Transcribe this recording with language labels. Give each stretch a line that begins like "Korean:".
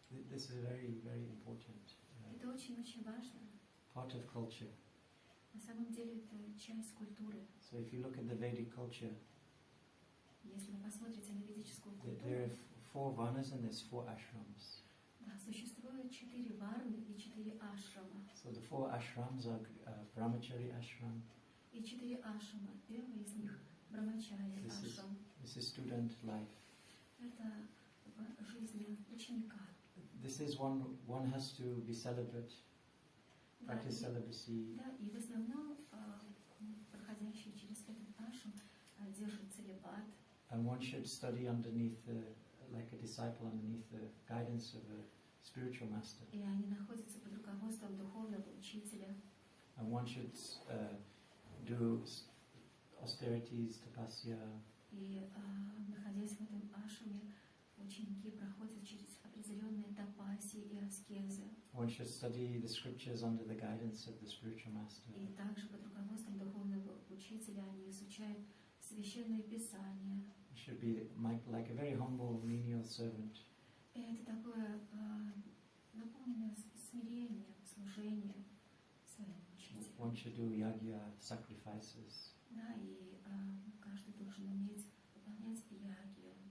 English: This is very, very important.
Russian: Это очень-очень важно.
English: Part of culture.
Russian: На самом деле это часть культуры.
English: So if you look at the Vedic culture,
Russian: если вы посмотрите на ведическую
English: there are
Russian: культуру,
English: 4 varnas and there's 4 ashrams.
Russian: да, существует 4 варны и 4 ашрама.
English: So the 4 ashrams are brahmachari ashram.
Russian: И 4 ашрама. Первый из них брамачари ашрам.
English: This is student life.
Russian: Это жизнь ученика.
English: This is one has to be celibate, practice celibacy.
Russian: Да, и в основном проходящий через этот ашрам держит целибат.
English: And one should study underneath, like a disciple, underneath the guidance of a spiritual master.
Russian: И они находятся под руководством духовного учителя.
English: And one should do austerities, tapasya.
Russian: И находясь в этом ашраме, ученики проходят через определенные тапаси и аскезы.
English: One should study the scriptures under the guidance of the spiritual master.
Russian: И также под руководством духовного учителя они изучают священные писания.
English: You should be like a very humble, menial servant.
Russian: И это такое наполненное смирением, служением своему учителю.
English: One should do yagya, sacrifices.
Russian: Да, и каждый должен уметь выполнять ягью.